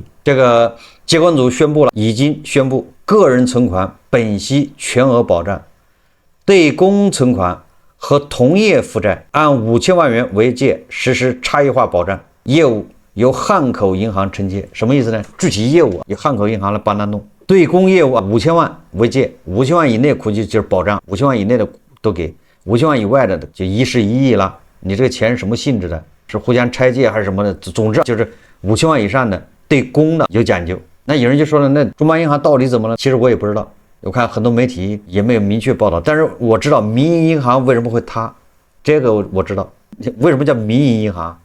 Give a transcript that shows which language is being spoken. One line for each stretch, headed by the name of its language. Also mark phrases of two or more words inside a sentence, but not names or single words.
Chinese: 這個接管組宣布了，已經宣布個人存款本息全額保障，對公存款和同業負債按5000萬元為界實施差異化保障，業務由漢口銀行承接。什麼意思呢？具體業務由漢口银行來幫他弄。對公業務5000萬為界，5000萬以內估計就是保障，5000萬以內的都給，5000萬以外的就一事一議了。你這個錢是什麼性質的？是互相拆借還是什麼的？總之就是5000萬以上的對公的有講究。那有人就說了，那中邦銀行到底怎麼了？其實我也不知道，我看很多媒體也沒有明確報道。但是我知道民營銀行為什麼會塌，這個我知道。為什麼叫民營銀行？